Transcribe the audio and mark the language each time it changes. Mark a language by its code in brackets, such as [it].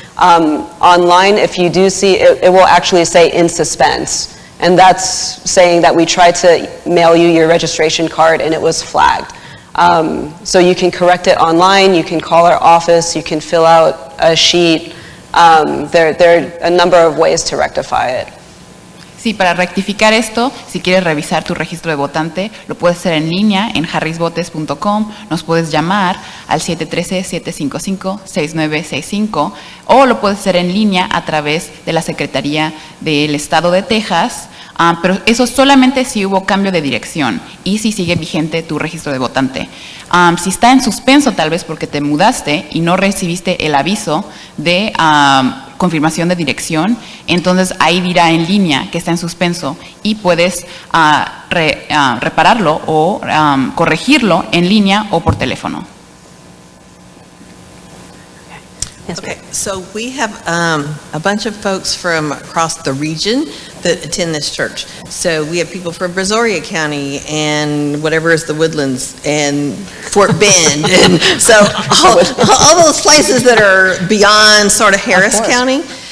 [en] Online, if you do see, it will actually say in suspense. And that's saying that we tried to mail you your registration card and it was flagged. So you can correct it online, you can call our office, you can fill out a sheet. There are a number of ways to rectify it. [es] Sí, para rectificar esto, si quieres revisar tu registro de votante, lo puedes hacer en línea en harrisvotes.com, nos puedes llamar al 713-755-6965 o lo puedes hacer en línea a través de la Secretaría del Estado de Texas, pero eso solamente si hubo cambio de dirección y si sigue vigente tu registro de votante. Si está en suspenso tal vez porque te mudaste y no recibiste el aviso de confirmación de dirección, entonces ahí dirá en línea que está en suspenso y puedes repararlo o corregirlo en línea o por teléfono. [en] Okay, so we have a bunch of folks from across the region that attend this church. So we have people from Brazoria County and whatever is the Woodlands and Fort Bend. And so all those places that are beyond sort of Harris County.